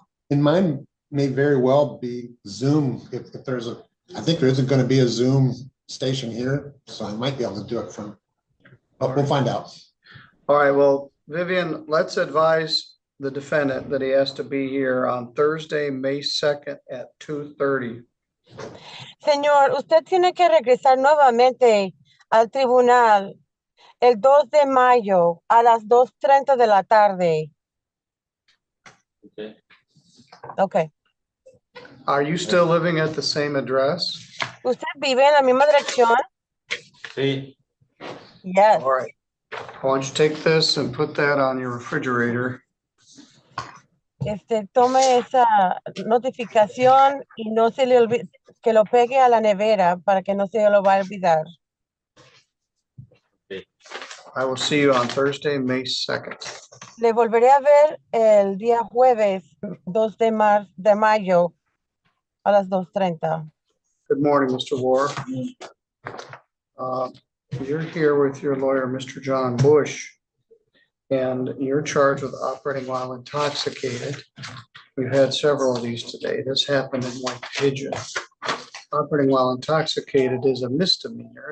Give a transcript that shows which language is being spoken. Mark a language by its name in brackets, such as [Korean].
[English] And mine may very well be Zoom if there's a, I think there isn't gonna be a Zoom station here, so I might be able to do it from, but we'll find out. All right, well, Vivian, let's advise the defendant that he has to be here on Thursday, May 2nd at 2:30. [Spanish] Señor, usted tiene que regresar nuevamente al tribunal el 2 de mayo a las 2:30 de la tarde. [English] Okay. Okay. Are you still living at the same address? [Spanish] ¿Usted vive en la misma dirección? Sí. [English] Yes. All right. Why don't you take this and put that on your refrigerator? [Spanish] Tome esa notificación y no se le olvide, que lo pegue a la nevera para que no se lo vaya a olvidar. [English] Okay. I will see you on Thursday, May 2nd. [Spanish] Le volveré a ver el día jueves 2 de mayo a las 2:30. [English] Good morning, Mr. War. You're here with your lawyer, Mr. John Bush, and you're charged with operating while intoxicated. We've had several of these today. This happened in White Pigeon. Operating while intoxicated is a misdemeanor.